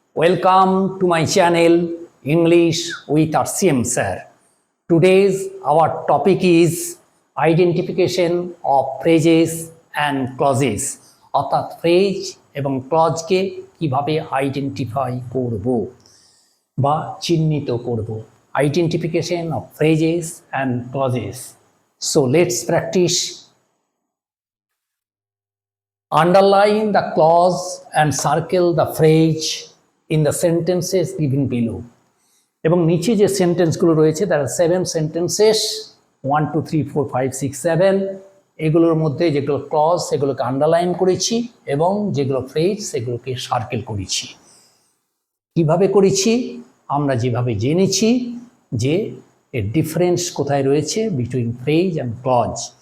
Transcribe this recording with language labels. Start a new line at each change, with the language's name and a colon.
English: Welcome to my channel English with RCM sir. Today's our topic is identification of phrases and clauses.
Bangla: অর্থাৎ phrase এবং ক্লজকে কিভাবে identify করব বা চিহ্নিত করব।
English: Identification of phrases and clauses. So let's practice. Underline the clause and circle the phrase in the sentences given below.
Bangla: এবং নিচে যে সেন্টেন্সগুলো রয়েছে তারা 7 সেন্টেন্সেস 1 2 3 4 5 6 7 এগুলোর মধ্যে যেগুলো ক্লজ সেগুলোকে আন্ডারলাইন করেছি এবং যেগুলো ফ্রেজ সেগুলোকে সার্কেল করেছি। কিভাবে করেছি? আমরা যেভাবে জেনেছি যে এর ডিফারেন্স কোথায় রয়েছে
English: Between phrase and clause.